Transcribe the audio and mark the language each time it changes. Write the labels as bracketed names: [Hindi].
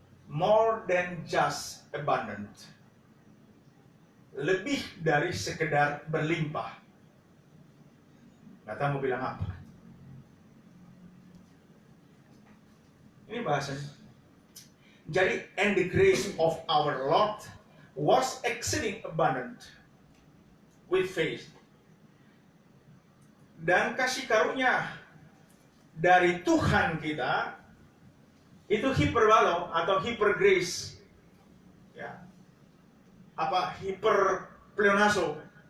[English] More than just abundant. [Indonesian] Lebih dari sekedar berlimpah. Nggak tahu mau bilang apa. Ini bahasanya. Jadi, [English] and the grace of our Lord was exceeding abundant with faith. [Indonesian] Dan kasih karunia dari Tuhan kita itu hyperbalo atau hyper grace. Ya. Apa hyperpleonazo?